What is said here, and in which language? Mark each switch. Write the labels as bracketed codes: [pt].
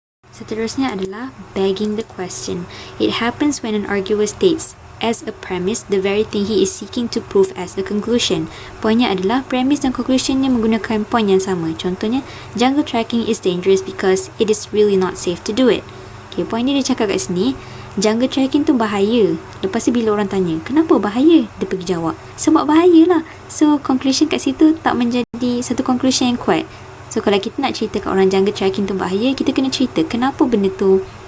[ms] Seterusnya adalah begging the question. [en] It happens when an arguer states as a premise the very thing he is seeking to prove as a conclusion. [ms] Poinnya adalah premise dan conclusionnya menggunakan point yang sama. Contohnya, [en] jungle trekking is dangerous because it is really not safe to do it. [ms] Point ni dia cakap kat sini, jungle trekking tu bahaya. Lepas tu bila orang tanya, kenapa bahaya? Dia pergi jawab, sebab bahaya lah. So conclusion kat situ tak menjadi satu conclusion yang kuat. So kalau kita nak cerita kat orang jungle trekking tu bahaya, kita kena cerita kenapa benda tu